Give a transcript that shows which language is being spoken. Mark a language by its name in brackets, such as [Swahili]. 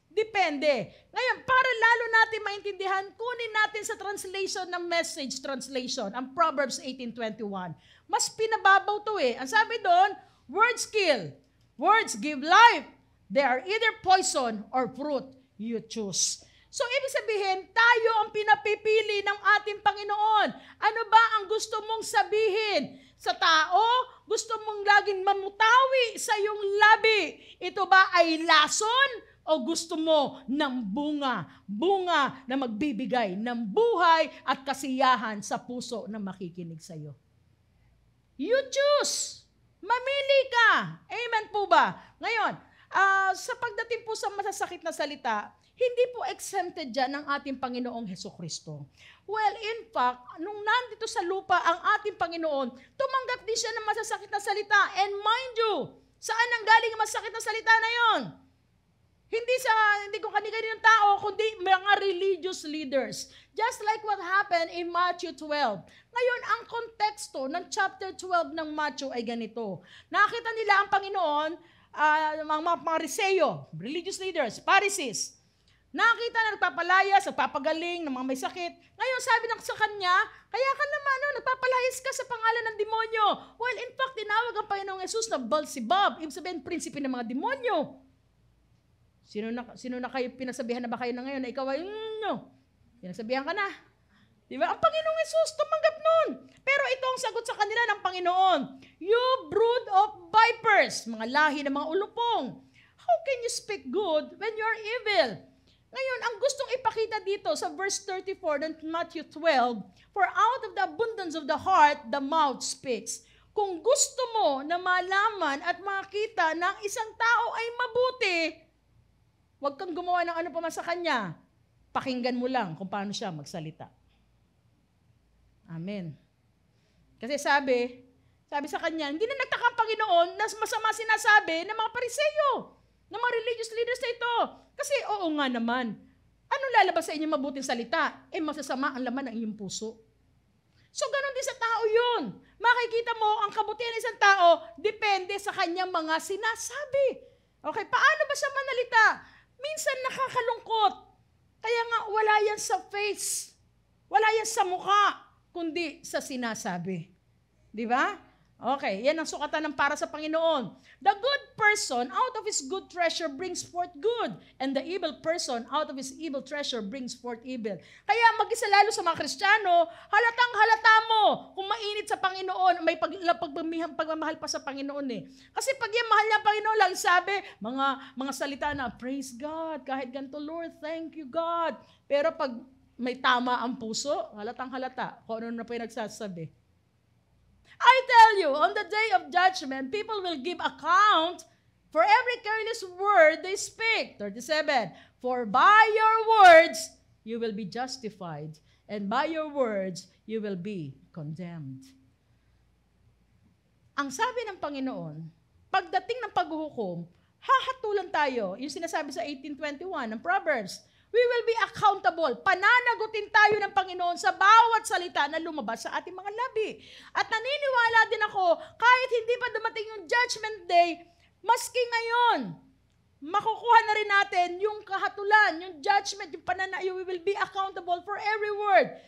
[Filipino] Depende. Ngayon, para lalo natin maintindihan, kunin natin sa translation ng Message translation, ang Proverbs 18:21. Mas pinababaw to eh. Ang sabi doon, [English] words kill. Words give life. They are either poison or fruit. You choose. [Filipino] So, ibig sabihin, tayo ang pinapipili ng ating Panginoon. Ano ba ang gusto mong sabihin? sa tao? Gusto mong laging mamutawi sa iyong labi? Ito ba ay lason? O gusto mo ng bunga? Bunga na magbibigay ng buhay at kasiyahan sa puso na makikinig sa iyo. [English] You choose. [Filipino] Mamili ka. Amen po ba? Ngayon, sa pagdating po sa masasakit na salita, hindi po exempted dyan ng ating Panginoong Hesukristo. [English] Well, in fact, [Filipino] nung nandito sa lupa ang ating Panginoon, tumanggap din siya ng masasakit na salita. [English] And mind you, [Filipino] saan ang galing ang masasakit na salita na yon? Hindi ko kani-kaninong tao, kundi mga religious leaders. [English] Just like what happened in Matthew 12. [Filipino] Ngayon, ang konteksto ng chapter 12 ng Matthew ay ganito. Nakita nila ang Panginoon, mga Pariseo, religious leaders, Pharisees. Nakita na nagpapalayas, nagpapagaling ng mga may sakit. Ngayon, sabi sa kanya, kaya ka naman, nagpapalayas ka sa pangalan ng demonyo. [English] Well, in fact, [Filipino] tinawag ang Panginoong Jesus na Beelzebub, ibig sabihin, prinsipe ng mga demonyo. Sino na kayo, pinasabihan na ba kayo na ngayon na ikaw ay, pinasabihan ka na. Diba? Ang Panginoong Jesus tumanggap nun. Pero ito ang sagot sa kanila ng Panginoon. [English] You brood of vipers, [Filipino] mga lahi ng mga ulupong. [English] How can you speak good when you're evil? [Filipino] Ngayon, ang gustong ipakita dito sa verse 34 ng Matthew 12, [English] for out of the abundance of the heart, the mouth speaks. [Filipino] Kung gusto mo na malaman at makita na ang isang tao ay mabuti, huwag kang gumawa ng ano pa man sa kanya. Pakinggan mo lang kung paano siya magsalita. Amen. Kasi sabi sa kanya, hindi na nagtaka ang Panginoon na masama sinasabi ng mga Pariseo, ng mga religious leaders na ito. Kasi oo nga naman, anong lalabas sa inyong mabuting salita? Masasama ang laman ng iyong puso. So ganun din sa tao yun. Makikita mo, ang kabutihan ng isang tao, depende sa kanyang mga sinasabi. Okay, paano ba siya manalita? Minsan nakakalungkot. Kaya nga wala yan sa face. Wala yan sa mukha, kundi sa sinasabi. Di ba? Okay, yan ang sukatan ng para sa Panginoon. [English] The good person out of his good treasure brings forth good, and the evil person out of his evil treasure brings forth evil. [Filipino] Kaya mag-isa lalo sa mga Kristiyano, halatang halata mo kung mainit sa Panginoon, may pagmamahal pa sa Panginoon eh. Kasi pag yung mahal niya ang Panginoon, lang sabi, mga salita na, praise God, kahit ganito, [English] Lord, thank you God. [Filipino] Pero pag may tama ang puso, halatang halata, kung ano na pa yung nagsasabi. [English] I tell you, on the day of judgment, people will give account for every careless word they speak. 37, for by your words, you will be justified, and by your words, you will be condemned. [Filipino] Ang sabi ng Panginoon, pagdating ng paghuhukom, hahatulan tayo. Yung sinasabi sa 18:21 ng Proverbs, [English] we will be accountable. [Filipino] Pananagutin tayo ng Panginoon sa bawat salita na lumabas sa ating mga labi. At naniniwala din ako, kahit hindi pa dumating yung judgment day, maski ngayon, makukuha na rin natin yung kahatulan, yung judgment, yung pananayo, [English] we will be accountable for every word.